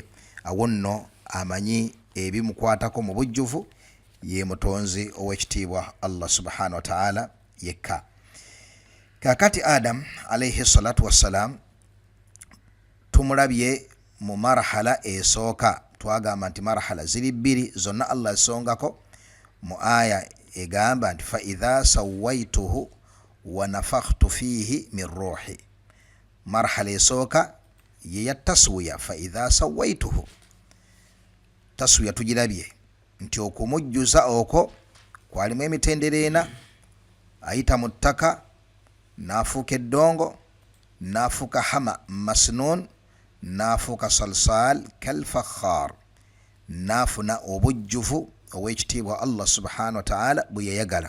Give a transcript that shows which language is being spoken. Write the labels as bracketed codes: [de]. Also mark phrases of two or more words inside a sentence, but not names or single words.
[lg] Awo nno amanyi ebimukwatako mu bujjuvu ye mutonzi ow'ekitiibwa [ar] الله سبحانه وتعالى [lg] yekka. Kakati Adam [ar] عليه الصلاة والسلام [lg] tumulabye mu marhala esooka. Twagamba nti marhala ziri bbiri, zonna Allah asongako mu aya egamba nti [ar] فإذا سويته ونفخت فيه من روحي. [lg] Marhala esooka ye ya taswiya, [ar] فإذا سويته. [lg] Taswiya tugirabye nti okumujjuza okwo kwalimu emitendera ena, ayita mu ttaka n'afuuka eddongo, n'afuuka [ar] حمإ مسنون, [lg] n'afuuka [ar] صلصال كالفخار, [lg] n'afuna obujjuvu ow'ekitiibwa [ar] الله سبحانه وتعالى [lg] bwe yayagala.